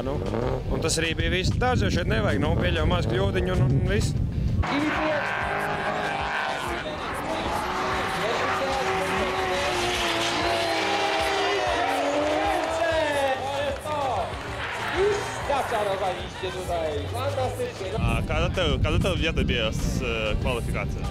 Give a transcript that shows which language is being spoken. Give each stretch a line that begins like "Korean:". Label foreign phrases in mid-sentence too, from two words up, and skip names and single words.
Latvian: Nu. Un tas arī bija viss. Daudz jau šeit nevajag, nu, pieļāva maz kļūdiņu un viss.
Polish: Zaczarowaliście tutaj, fantastycznie.
Latvian: A kāda tev vieta bija kvalifikācijā?